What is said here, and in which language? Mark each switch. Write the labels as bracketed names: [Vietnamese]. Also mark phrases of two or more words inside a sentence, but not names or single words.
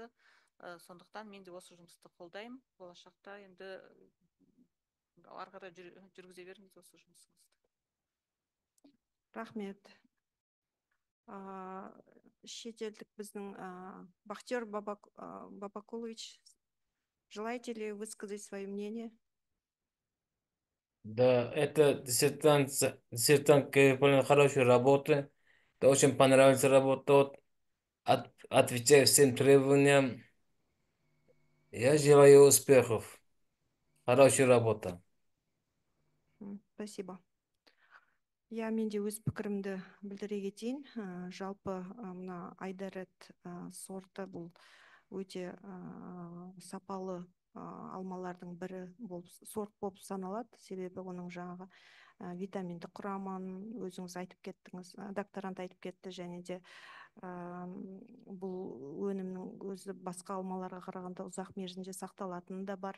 [Kazakh] Сондықтан мен де осы жұмысты қолдаймын. Болашақта енді ары қарай жүргізе беріңіз осы жұмысыңызды. Рахмет. Шетелдік біздің Бахтер Бабакулович, [Russian] желаете ли высказать свое мнение? Да, это диссертант выполнил хорошую работу. Это очень понравилась работа. Отвечаю всем требованиям. Я желаю успехов. Хорошая работа. Спасибо. [Kazakh] Мен де өз пікірімді білдіре кетейін. Жалпы мына Айдарет сорты бұл өте сапалы алмалардың бірі сорт болып саналады. Себебі оның витаминді құрамын өзіңіз айтып кеттіңіз, докторант айтып кетті, және де бұл өнімнің өзі басқа алмаларға қарағанда ұзақ мерзімде сақталатыны да бар.